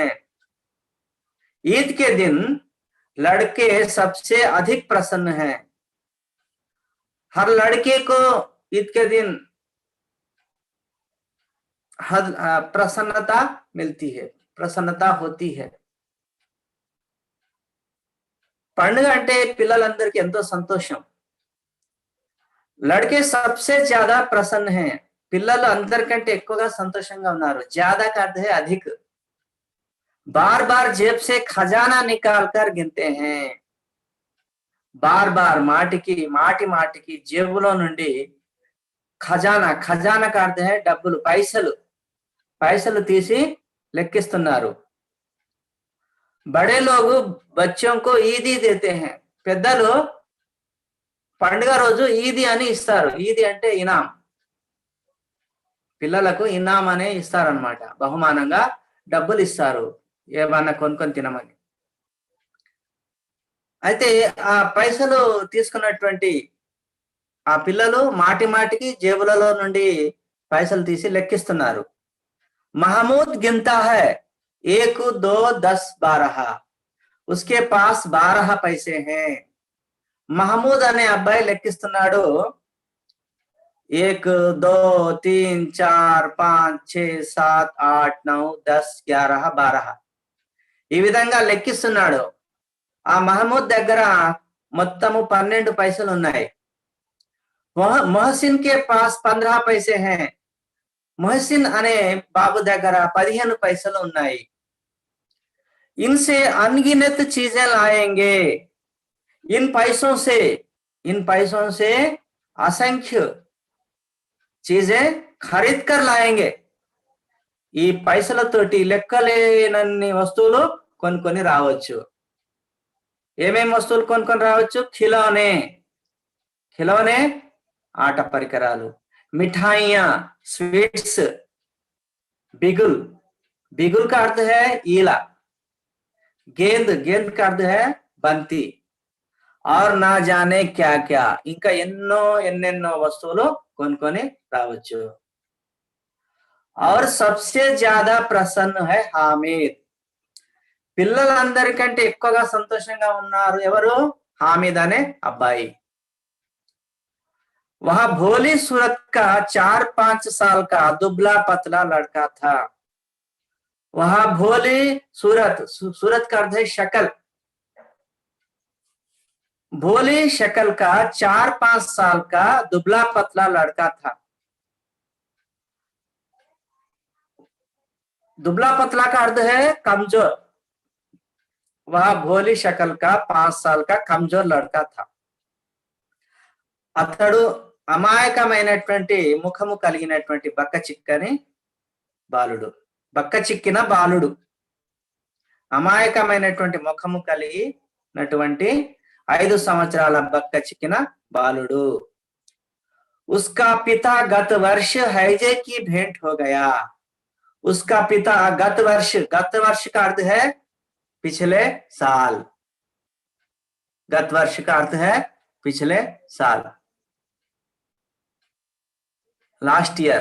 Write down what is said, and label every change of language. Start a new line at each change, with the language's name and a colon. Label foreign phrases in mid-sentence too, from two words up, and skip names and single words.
Hindi: ईद के दिन लड़के सबसे अधिक प्रसन्न हैं. हर लड़के को ईद के दिन प्रसन्नता मिलती है, प्रसन्नता होती है.
Telugu: పండుగ అంటే పిల్లలందరికీ ఎంతో సంతోషం.
Hindi: लड़के सबसे ज्यादा प्रसन्न हैं.
Telugu: పిల్లలు అందరికంటే ఎక్కువగా సంతోషంగా ఉన్నారు.
Hindi: ज्यादा का अर्थ है अधिक. बार बार जेब से खजाना निकाल कर गिनते हैं. बार बार
Telugu: మాటికి మాటికి జేబులో నుండి ఖజానా, ఖజానా
Hindi: का अर्थ है
Telugu: డబ్బులు, పైసలు తీసి లెక్కిస్తున్నారు.
Hindi: बड़े लोग बच्चों को ईदी देते हैं.
Telugu: పెద్దలు పండుగ రోజు ఈది అని ఇస్తారు. ఈది అంటే ఇనాం. పిల్లలకు ఇనాం అనే ఇస్తారనమాట, బహుమానంగా డబ్బులు ఇస్తారు ఏమన్నా కొనుక్కొని తినమని. అయితే ఆ పైసలు తీసుకున్నటువంటి ఆ పిల్లలు మాటికి జేబులలో నుండి పైసలు తీసి లెక్కిస్తున్నారు.
Hindi: महमूद गिनता है 1 2 10 12, उसके पास 12 पैसे हैं.
Telugu: महमूद అనే అబ్బాయి లెక్కిస్తున్నాడు. 1 2 3 4 5 6 7 8 9 10 11 12 ఈ విధంగా లెక్కిస్తున్నాడు. ఆ మహమూద్ దగ్గర మొత్తము 12 పైసలు ఉన్నాయి.
Hindi: मोहसिन के पास 15 पैसे हैं.
Telugu: मोहसिन అనే బాబు దగ్గర 15 పైసలు ఉన్నాయి.
Hindi: इनसे अनगिनत चीजें लाएंगे. इन पैसों से असंख्य चीजें खरीद कर लाएंगे.
Telugu: ఈ పైసలతోటి లెక్కలేనన్ని వస్తువులు కొనుక్కొని రావచ్చు. ఏమేం వస్తువులు కొనుక్కొని రావచ్చు? ఖిలౌనే ఆట పరికరాలు,
Hindi: मिठाइयां, स्वीट्स, बिगुल का अर्थ है ईला, गेंद का अर्थ है బంతి, और ना जाने क्या क्या,
Telugu: ఇంకా ఎన్నెన్నో వస్తువులు కొనుక్కొని రావచ్చు.
Hindi: और सबसे ज्यादा प्रसन्न है हामिद.
Telugu: పిల్లలందరికంటే ఎక్కువగా సంతోషంగా ఉన్నారు ఎవరు? హామిద్ అనే అబ్బాయి.
Hindi: वह भोली सूरत का 4-5 साल का दुबला पतला लड़का था. वह भोली सूरत का अर्थ है शक्ल. भोली शक्ल का 4-5 साल का दुबला पतला लड़का था। दुबला पतला का अर्थ है कमजोर। वह भोली शक्ल का 5 साल का कमजोर लड़का था।
Telugu: అతడు అమాయకమైనటువంటి ముఖము కలిగినటువంటి బక్క చిక్కని బాలుడు. బక్క చిక్కిన బాలుడు, అమాయకమైనటువంటి ముఖము కలిగినటువంటి 5 సంవత్సరాల బక్క చిక్కిన బాలుడు.
Hindi: उसका पिता गत वर्ष हैजे की भेंट हो गया। उसका पिता गत वर्ष का अर्थ है पिछले साल। गत वर्ष का अर्थ है पिछले साल,
English: last year.